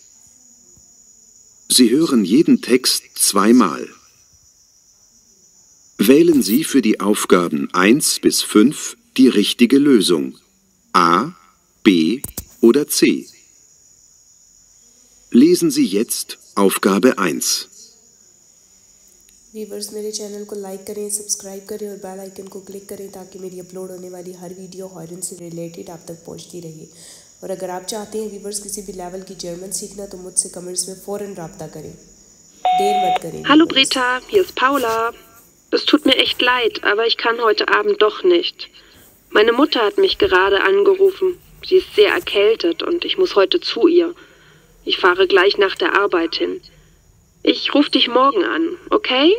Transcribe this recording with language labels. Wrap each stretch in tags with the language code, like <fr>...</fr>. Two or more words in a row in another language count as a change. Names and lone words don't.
<de>Sie hören jeden Text zweimal. Wählen Sie für die Aufgaben 1 bis 5 die richtige Lösung. A, B oder C. Lesen Sie jetzt Aufgabe 1.</de> <hi>व्यूवर्स मेरे चैनल को लाइक करें, सब्सक्राइब करें और</hi> <en>bell icon</en> <hi>को क्लिक करें ताकि मेरी अपलोड होने वाली हर वीडियो हॉरर से रिलेटेड आप तक पहुंचती रहे। और अगर आप चाहते हैं व्यूवर्स किसी भी लेवल की जर्मन सीखना तो मुझसे कमेंट्स में फ़ौरन राब्ता करें। देर मत करें।</hi> <de>Hallo Britta, hier ist Paula. Es tut mir echt leid, aber ich kann heute Abend doch nicht. Meine Mutter hat mich gerade angerufen. Sie ist sehr erkältet und ich muss heute zu ihr. Ich fahre gleich nach der Arbeit hin. Ich rufe dich morgen an, okay?</de>